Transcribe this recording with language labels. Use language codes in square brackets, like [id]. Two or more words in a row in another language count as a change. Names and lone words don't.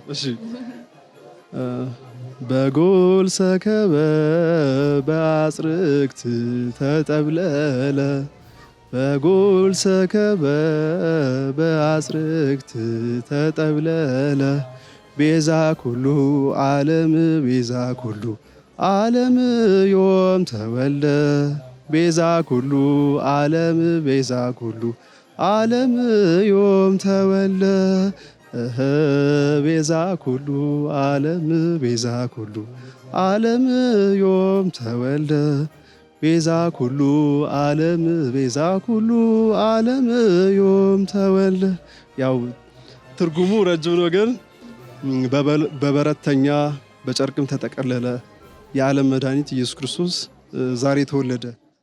[gez] እሺ በጎል ሰከበ በአጽርክት ተጠብለለ በጎል ሰከበ በአጽርክት ተጠብለለ ቤዛ ኩሉ ዓለም ቤዛ ኩሉ ዓለም ዮም ተወልደ ቤዛ ኩሉ ዓለም ቤዛ ኩሉ ዓለም ዮም ተወልደ ቤዛ ኩሉ ዓለም ቤዛ ኩሉ ዓለም ዮም ተወልደ ቤዛ ኩሉ ዓለም ቤዛ ኩሉ ዓለም ዮም ተወልደ። [am] ያው ትርጉሙ ረጅም ነው ግን በበረተኛ በጨርቅም ተጠቀለለ የዓለም መድኃኒት ኢየሱስ ክርስቶስ ዛሬ ተወለደ።